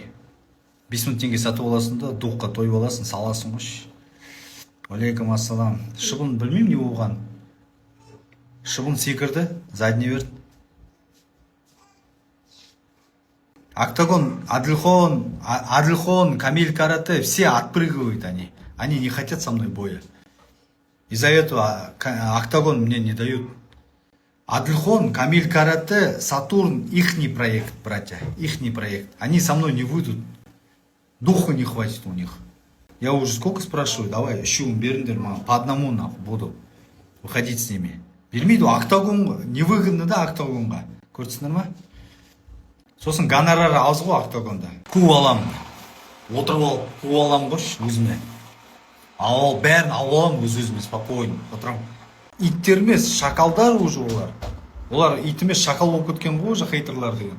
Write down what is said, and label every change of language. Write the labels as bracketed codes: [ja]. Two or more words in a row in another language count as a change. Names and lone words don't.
[kk] 5000 теңге сатып аласың да, доққа тойып аласың, саласың ғой. Алейкум ассалам. Шыбын білмеймін не болған. Шыбын секірді, задний берді. [ru] Октагон, Адлхон, Камиль Карате, все отпрыгивают они. Они не хотят со мной боя. Из-за этого октагон мне не дают. Адлхон, Камиль Карате, Сатурн, ихний проект, братья, ихний проект. Они со мной не выйдут. Духа не хватит у них. Я уже сколько спрашиваю, давай, [kk] щуым беріңдер маған, [ru] по одному нахуй буду выходить с ними. [kk] Бермейді, октагон, невыгодно да октагонға. Көрдіңдер ма? Сосын гонорары аз ғой октагонда. Ку аламын. Отырып алып, ку аламын қойшы өзіме. Ал бәрін алып аламын өз-өзіме спокойно. Отырамын. Иттер емес, шакалдар уже олар. Олар ит емес, шакал болып кеткен ғой уже хейтерлар деген.